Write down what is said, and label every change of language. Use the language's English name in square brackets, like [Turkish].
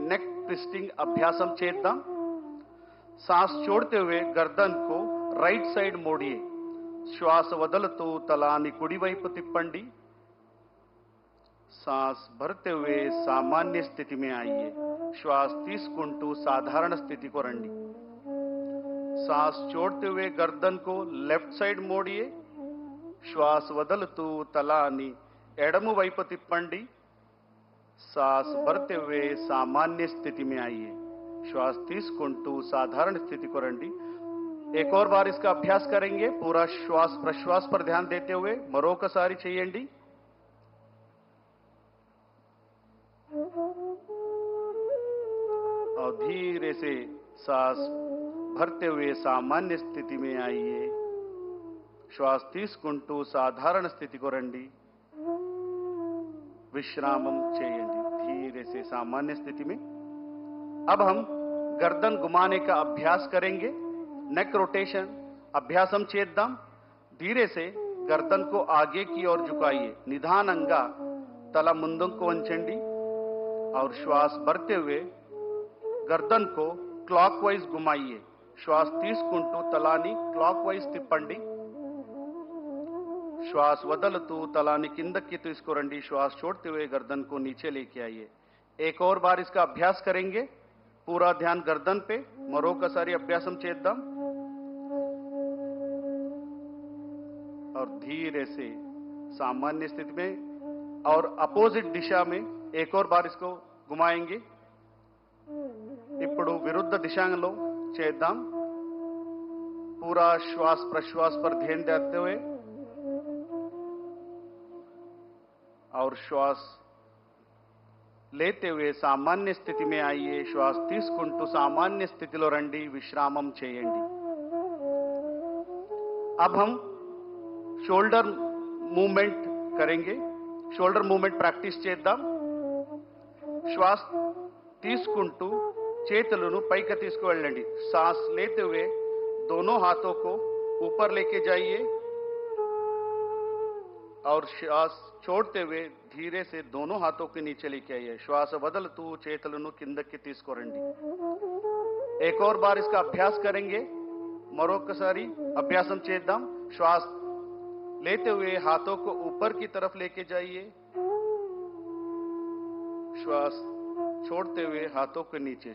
[Telugu] नेक twisting अभ्यासम చేద్దాం. [Hindi] सांस छोड़ते हुए गर्दन को राइट साइड मोड़िए. [Telugu] श्वास వదులుతూ తలాన్ని కుడివైపు తిప్పండి. [Hindi] सांस भरते हुए सामान्य स्थिति में आइए. [Telugu] श्वास తీసుకుంటూ సాధారణ స్థితికి రండి. [Hindi] सांस छोड़ते हुए गर्दन को लेफ्ट साइड मोड़िए. [Telugu] श्वास వదులుతూ తలాన్ని ఎడమ వైపు తిప్పండి. [Hindi] सांस भरते हुए सामान्य स्थिति में आइए. [Telugu] श्वास తీసుకుంటూ साधारण स्थिति को రండి. [Hindi] एक और बार इसका अभ्यास करेंगे. पूरा श्वास प्रश्वास पर ध्यान देते हुए [Telugu] మరొకసారి చేయండి. [Hindi] और धीरे से सांस भरते हुए सामान्य स्थिति में आइए. [Telugu] శ్వాస తీసుకుంటూ సాధారణ స్థితికి రండి. विश्रामम చేయండి. [Hindi] धीरे से सामान्य स्थिति में. अब हम गर्दन घुमाने का अभ्यास करेंगे. [Telugu] नेक रोटेशन अभ्यासम చేద్దాం. [Hindi] धीरे से गर्दन को आगे की ओर झुकाइए. [Telugu] निधाనంగా తల ముందుకు వంచండి [Hindi] और श्वास भरते हुए गर्दन को क्लॉकवाइज घुमाइए. [Telugu] श्वास తీసుకుంటూ తలాని క్లాక్వైజ్ తిప్పండి. श्वास వదలుతూ తలాని కిందకి తీసుకురండి. [Hindi] श्वास छोड़ते हुए गर्दन को नीचे लेके आइए. एक और बार इसका अभ्यास करेंगे. पूरा ध्यान गर्दन पे. [Telugu] మరొకసారి అభ్యాసం చేద్దాం. [Hindi] और धीरे से सामान्य स्थिति में और अपोजिट दिशा में एक और बार इसको घुमाएंगे. [Telugu] ఇప్పుడు విరుద్ధ దిశలో చేద్దాం. [Hindi] पूरा श्वास प्रश्वास पर ध्यान देते हुए और श्वास लेते हुए सामान्य स्थिति में आइए. [Telugu] श्वास తీసుకుంటూ सामान्य स्थितिలో రండి. విశ్రామం చేయండి. [Hindi] अब हम शोल्डर मूवमेंट करेंगे. [Telugu] शोल्डर मूवमेंट प्रैक्टिस చేద్దాం. श्वास తీసుకుంటూ చేతులను పైకి తీసుకువెళ్ళండి. [Hindi] सांस लेते हुए दोनों हाथों को ऊपर लेके जाइए और श्वास छोड़ते हुए धीरे से दोनों हाथों के नीचे लेके आइए. [Telugu] श्वास వదలుతూ చేతులను కిందకి తీసుకురండి. [Hindi] एक और बार इसका अभ्यास करेंगे. [Telugu] మరొకసారి అభ్యాసం చేద్దాం. [Hindi] श्वास लेते हुए हाथों को ऊपर की तरफ लेके जाइए. श्वास छोड़ते हुए हाथों के नीचे.